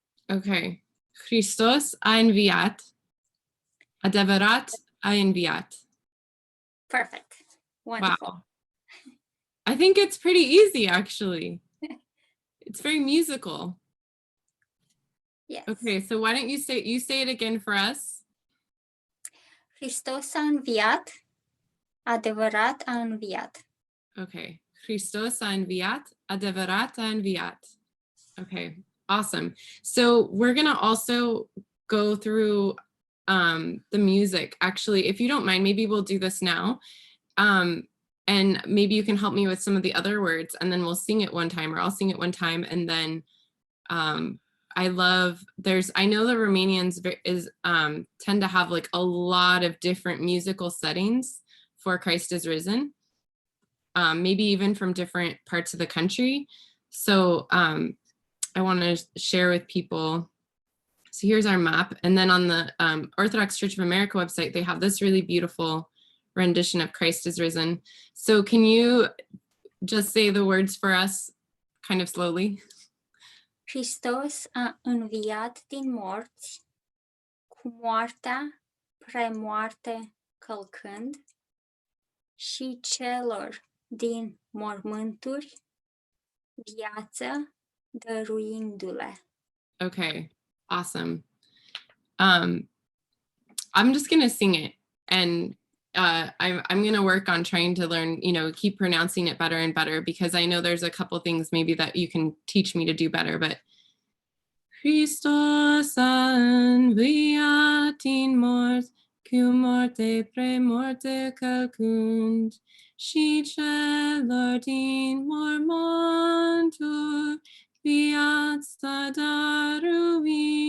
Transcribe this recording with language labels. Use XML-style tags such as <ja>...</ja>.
<ro>Okay. Hristos a înviat. Adevarat a înviat.</ro> <en>Perfect. Wonderful. Wow. I think it's pretty easy, actually. It's very musical. Yes. Okay, so why don't you say it again for us?</en> <ro>Hristos a înviat, adevărat a înviat.</ro> <en>Okay.</en> <ro>Hristos a înviat, adevarat a înviat.</ro> <en>Okay, awesome. So we're gonna also go through the music. Actually, if you don't mind, maybe we'll do this now. And maybe you can help me with some of the other words, and then we'll sing it one time, or I'll sing it one time, and then I know the Romanians tend to have like a lot of different musical settings for Christ is Risen, maybe even from different parts of the country. So I want to share with people. So here's our map. And then on the Orthodox Church of America website, they have this really beautiful rendition of Christ is Risen. So can you just say the words for us kind of slowly?</en> <ro>Hristos a înviat din morți, cu moartea premoarte călcând, și celor din mormânturi viață dăruindu-le.</ro> <en>Okay, awesome. I'm just gonna sing it, and I'm gonna work on trying to learn, keep pronouncing it better and better, because I know there's a couple things maybe that you can teach me to do better. But</en> <ro>Hristos a înviat din morți, cu moarte premorte călcând, și celor din mormânturi viața dăruindu-le.</ro>